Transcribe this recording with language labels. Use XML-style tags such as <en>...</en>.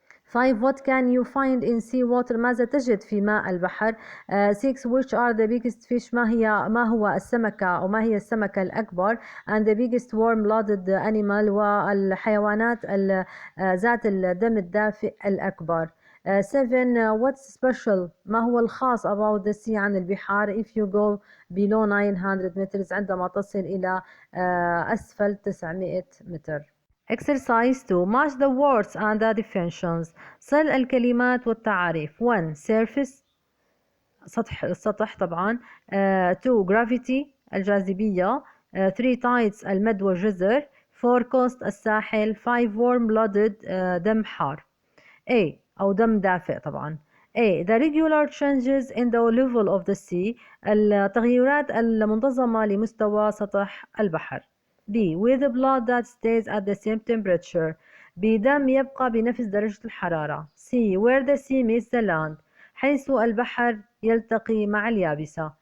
<en>5 What can you find in sea water؟</en> <ar>ماذا تجد في ماء البحر؟</ar> <en>6 Which are the biggest fish؟</en> <ar>ما هو السمكة أو ما هي السمكة الأكبر؟</ar> <en>and the biggest warm-blooded animal</en> <ar>والحيوانات ذات الدم الدافئ الأكبر.</ar> <en>7 What's special؟</en> <ar>ما هو الخاص</ar> <en>about the sea</en> <ar>عن البحار</ar> <en>if you go below 900 meters</en> <ar>عندما تصل إلى أسفل 900 متر.</ar> <en>Exercise 2 Match the words and the definitions.</en> <ar>صل الكلمات والتعاريف. 1 surface السطح طبعا. 2 gravity الجاذبية. 3 tides المد والجزر. 4 coast الساحل. 5 warm blooded دم حار. A أو دم دافئ طبعا.</ar> <en>A the regular changes in the level of the sea</en> <ar>التغيرات المنتظمة لمستوى سطح البحر.</ar> <en>B with blood that stays at the same temperature</en> <ar>بدم يبقى بنفس درجة الحرارة.</ar> <en>C where the sea meets the land</en> <ar>حيث البحر يلتقي مع اليابسة.</ar>